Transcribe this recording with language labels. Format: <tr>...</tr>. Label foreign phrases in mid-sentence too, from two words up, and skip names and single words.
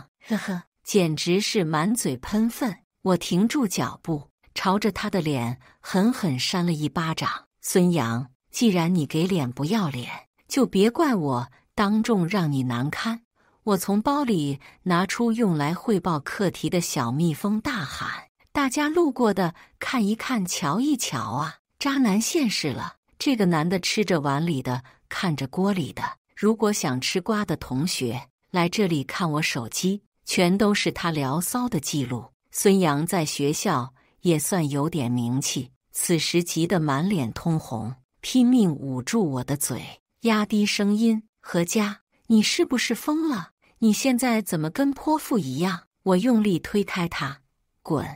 <zh>呵呵，簡直是滿嘴噴糞。我停住腳步，朝着他的臉狠狠扇了一巴掌。孫楊，既然你給臉不要臉，就別怪我當眾讓你難堪。我從包裡拿出用來匯報課題的小蜜蜂，大喊：大家路過的看一看，瞧一瞧啊！渣男現世了。這個男的吃着碗裡的，看着鍋裡的。如果想吃瓜的同學，來這裡看我手機，全都是他聊騷的記錄。孫楊在學校也算有點名氣，此時急得滿臉通紅，拼命捂住我的嘴，壓低聲音：何家，你是不是瘋了？你現在怎麼跟潑婦一樣？我用力推開他，滾！</zh>